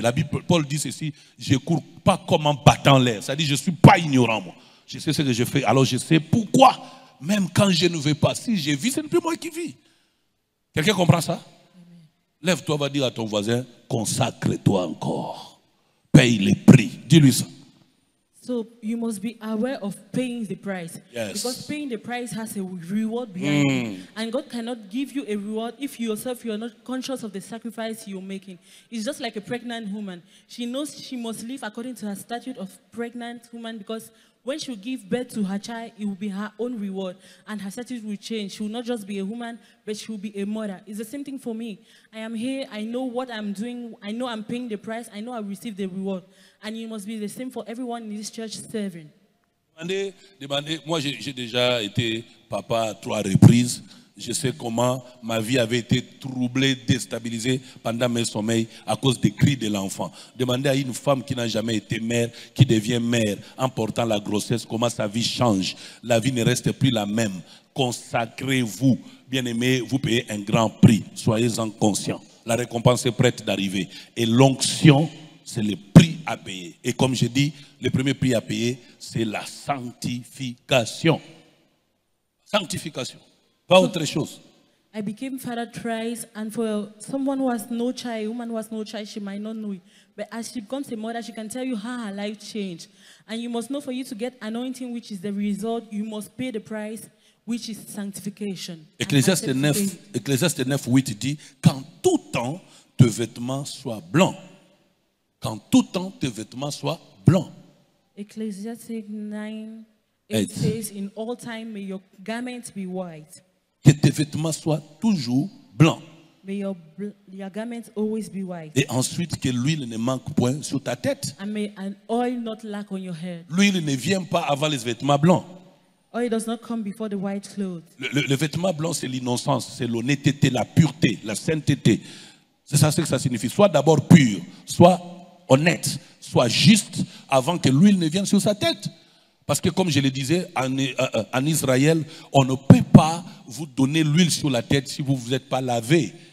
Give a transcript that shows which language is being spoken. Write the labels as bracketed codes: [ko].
[fr] La Bible, Paul dit ceci, je ne cours pas comme en battant l'air. Ça dit, je ne suis pas ignorant, moi. Je sais ce que je fais, alors je sais pourquoi. Même quand je ne veux pas, si je vis, ce n'est plus moi qui vis. Quelqu'un comprend ça? Lève-toi, va dire à ton voisin, consacre-toi encore. Paye le prix. Dis-lui ça. [en] So you must be aware of paying the price. Yes. Because paying the price has a reward behind it. And God cannot give you a reward if you yourself, you are not conscious of the sacrifice you're making. It's just like a pregnant woman. She knows she must live according to her statute of pregnant woman, because when she will give birth to her child, it will be her own reward. And her statute will change. She will not just be a woman, but she will be a mother. It's the same thing for me. I am here. I know what I'm doing. I know I'm paying the price. I know I receive the reward. And it must be the same for everyone in this church serving. [fr] Demandez. Moi, j'ai déjà été papa à 3 reprises. Je sais comment ma vie avait été troublée, déstabilisée pendant mes sommeils à cause des cris de l'enfant. Demandez à une femme qui n'a jamais été mère, qui devient mère en portant la grossesse, comment sa vie change. La vie ne reste plus la même. Consacrez-vous. Bien-aimés, vous payez un grand prix. Soyez-en conscients. La récompense est prête d'arriver. Et l'onction, c'est le prix à payer. Et comme je dis, le premier prix à payer, c'est la sanctification. Sanctification. Pas autre chose. [en] I became father thrice, and for someone who has no child, a woman who has no child, she might not know it. But as she becomes a mother, she can tell you how her life changed. And you must know, for you to get anointing, which is the result, you must pay the price, which is sanctification. [fr] Ecclésiaste 9, 8 dit, qu'en tout temps, tes vêtements soient blancs. Qu'en tout temps, tes vêtements soient blancs. [en] Ecclesiastes 9, 8 says, in all time, may your garments be white. [fr] Que tes vêtements soient toujours blancs. [en] May your garments always be white. [fr] Et ensuite, que l'huile ne manque point sur ta tête. [en] And may an oil not lack on your head. [fr] L'huile ne vient pas avant les vêtements blancs. [en] Oil does not come before the white clothes. [fr] Le vêtement blanc, c'est l'innocence, c'est l'honnêteté, la pureté, la sainteté. C'est ça ce que ça signifie. Sois d'abord pur, sois honnête, sois juste avant que l'huile ne vienne sur sa tête. Parce que comme je le disais, en Israël, on ne peut pas vous donner l'huile sur la tête si vous ne vous êtes pas lavé.